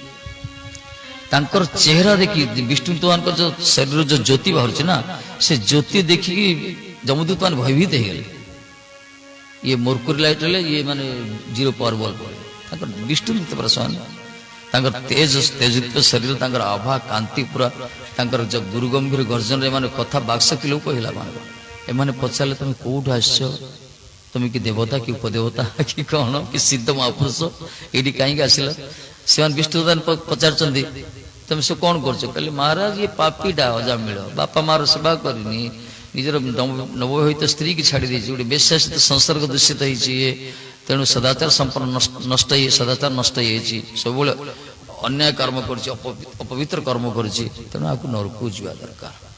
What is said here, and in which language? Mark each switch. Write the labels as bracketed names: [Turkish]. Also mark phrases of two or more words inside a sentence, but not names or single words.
[Odia] ତାଙ୍କର ଚେହେରା ଦେଖି, ବିଷ୍ଣୁଦୂତମାନଙ୍କର ଯୋଉ ଶରୀର ଯୋଉ ଜ୍ୟୋତି ବାହାରୁଛି ନା, ସେ ଜ୍ୟୋତି ଦେଖିକି ଯମଦୂତ ମାନେ ଭୟଭୀତ ହେଇଗଲେ। ଇଏ ମର୍କୁରୀ ଲାଇଟ୍ ହେଲେ, ଇଏ ମାନେ 0 ପାୱାର ବଲ୍ ପଡେ। ତାଙ୍କର ବିଷ୍ଣୁଦୂତ ପ୍ରସନ୍ନ, ତାଙ୍କର ତେଜଯୁକ୍ତ ଶରୀର, ତାଙ୍କର ଆଭା କାନ୍ତି ପୁରା, ତାଙ୍କର ଯୋଉ ଗୁରୁ ଗମ୍ଭୀର ଗର୍ଜନରେ ଏମାନେ କଥା ବାକ୍ଶକ୍ତି ଲୋକ କହିଲା। ଏମାନେ ପଚାରିଲେ ତମେ କୋଉଠୁ ଆସିଛ? ତୁମି କି ଦେବତା କି ଉପଦେବତା କି কଣ କି ସିଦ୍ଧ ମହାପୁରୁଷ, ଏଇଠି କାହିଁକି ଆସିଲ? ସେମାନେ ବିଷ୍ଣୁଦାନ ପଚାରୁଛନ୍ତି ତମେ ସେ କଣ କରୁଛ? କହିଲେ ମହାରାଜ ଇଏ ପାପୀଟା ଅଜାମିଳ, ବାପା ମାର ସେବା କରିନି, ନିଜର ନବବିବାହିତ ସ୍ତ୍ରୀ କି ଛାଡି ଦେଇଛି, ଗୋଟେ ବେଶ୍ୟାସିତ ସଂସର୍ଗ ଦୂଷିତ ହେଇଛି, ତେଣୁ ସଦାଚାର ସମ୍ପନ୍ନ ନଷ୍ଟ ହେଇ, ସଦାଚାର ନଷ୍ଟ ହେଇଯାଇଛି, ସବୁବେଳେ ଅନ୍ୟାୟ କର୍ମ କରୁଛି, ଅପବିତ୍ର କର୍ମ କରୁଛି, ତେଣୁ ଆକୁ ନରକକୁ ଯିବା ଦରକାର।